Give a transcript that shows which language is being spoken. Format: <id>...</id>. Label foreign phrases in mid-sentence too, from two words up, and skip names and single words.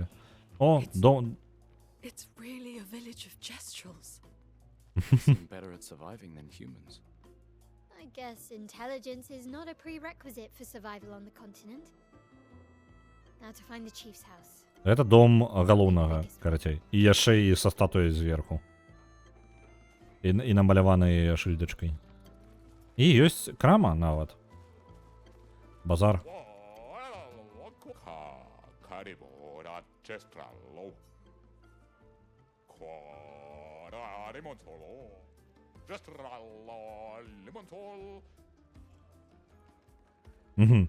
<en>О, It's really a village of Jestrals. Seem better at surviving than humans. I guess intelligence is not a prerequisite for survival on the continent. Now to find the chief's house.</en> <be>Гэта дом галоўнага, карацей. І яшчэ і са статуяй зверху. І намаляванай шыльдачкай. І ёсць крама нават. Базар. Угу.</be>